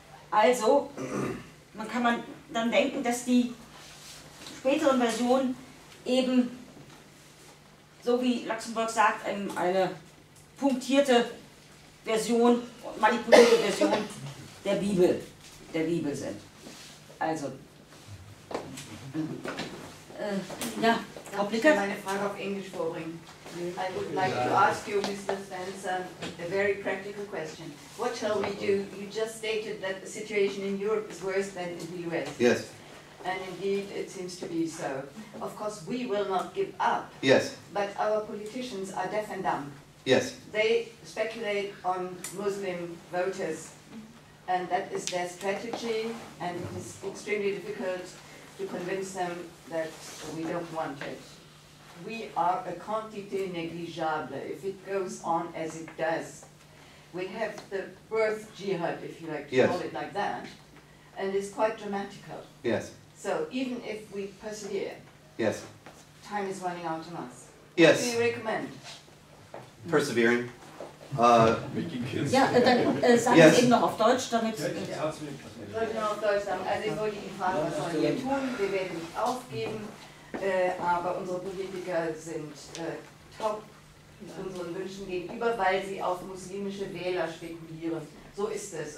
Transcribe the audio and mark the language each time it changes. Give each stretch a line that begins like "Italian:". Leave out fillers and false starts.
German: Also kann man dann denken, dass die späteren Versionen eben, so wie Luxemburg sagt, eine punktierte Version, manipulierte Version der Bibel sind. Also, ja, Frau Blicker. Ich möchte meine Frage auf Englisch vorbringen.
English: I would like to ask you, Mr. Svensson, a very practical question. What shall we do? You just stated that the situation in Europe is worse than in the US. Yes. And indeed, it seems to be so. Of course, we will not give up. Yes. But our politicians are deaf and dumb. Yes. They speculate on Muslim voters, and that is their strategy, and it is extremely difficult to convince them that we don't want it. We are a
French: quantité négligeable
English: if it goes on as it does. We have the birth jihad, if you like to call it like that, and it's quite dramatical. Yes. So even if we persevere, yes, time is running out on us. Yes. What do you recommend? Persevering.
German: Ja, dann sagen Sie eben noch auf Deutsch, damit... Ich wollte nur auf Deutsch sagen, also ich wollte Ihnen fragen, was sollen wir tun? Wir werden nicht aufgeben, aber unsere Politiker sind top unseren Wünschen gegenüber, weil sie auf muslimische Wähler spekulieren. So ist es.